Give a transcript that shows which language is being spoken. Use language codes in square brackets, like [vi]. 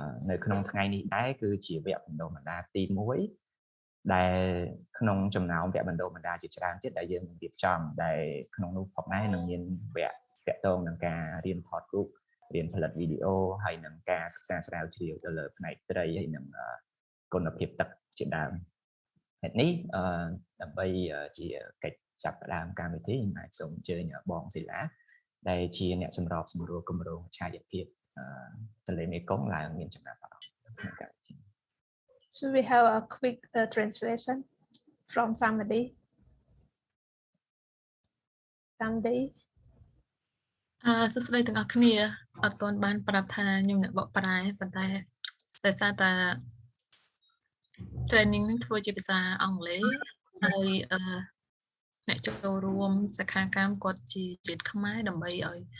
[km] នៅក្នុងថ្ងៃនេះដែរគឺជាវគ្គបណ្ដុះបណ្ដាលទី1ដែលក្នុងចំណោមវគ្គបណ្ដុះបណ្ដាលជាច្រើនទៀតដែលយើងនឹងរៀបចំដែលក្នុងនោះផងដែរនឹងមានវគ្គទាក់ទងនឹងការរៀនថតរូបរៀនផលិតវីដេអូហើយនឹងការសិក្សាស្រាវជ្រាវទៅលើផ្នែកត្រីហើយនឹងគុណភាពទឹកជាដើម ហេតុនេះដើម្បីជាកិច្ចចាប់ផ្ដើមកម្មវិធីខ្ញុំអាចសូមអញ្ជើញបងសិលាដែលជាអ្នកសម្របសម្រួលគម្រោងអច្ឆរិយភាពទន្លេមេគង្គឡើងមានចំណាប់អារម្មណ៍ក្នុងកម្មវិធី [en] Should we have a quick translation from somebody? Somebody? [km] សួស្តីទាំងអស់គ្នាអត់ទាន់បានប្រាប់ថាខ្ញុំអ្នកបកប្រែប៉ុន្តែដោយសារតែ training នឹងធ្វើជាភាសាអង់គ្លេសហើយអ្នកចូលរួមសិក្ខាកាមគាត់ជាជាតិខ្មែរដើម្បីឲ្យ